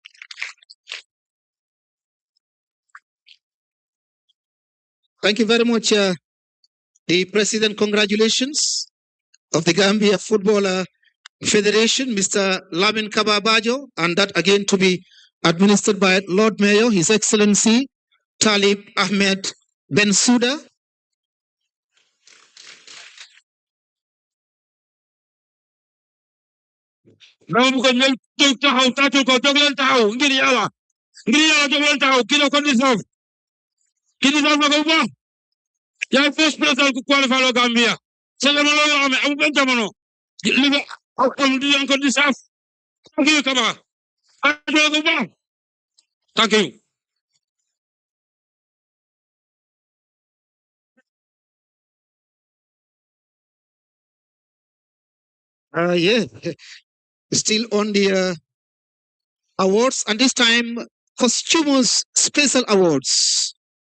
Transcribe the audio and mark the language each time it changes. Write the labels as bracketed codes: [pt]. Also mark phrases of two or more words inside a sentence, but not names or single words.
[en] Thank you very much, the President. Congratulations of the Gambia Football Federation, Mr. Lamin Kababajo, and that again to be administered by Lord Mayor, His Excellency Talib Ahmed Bensouda. [wo] dama bëgg ñëw jóg taxaw tàccul ko jóg leen taxaw ngir yàlla jóg leen taxaw kii la ko deserve na ko bu baax yaay [en] first president [wo] ku qualify lo Gambia sa jamono yoo xam ne amul benn jamono li nga am di leen ko deserve [en] thank you [wo] Kaba tàccul ko bu baax [en] thank you. Yeah, still on the awards, and this time posthumous special awards.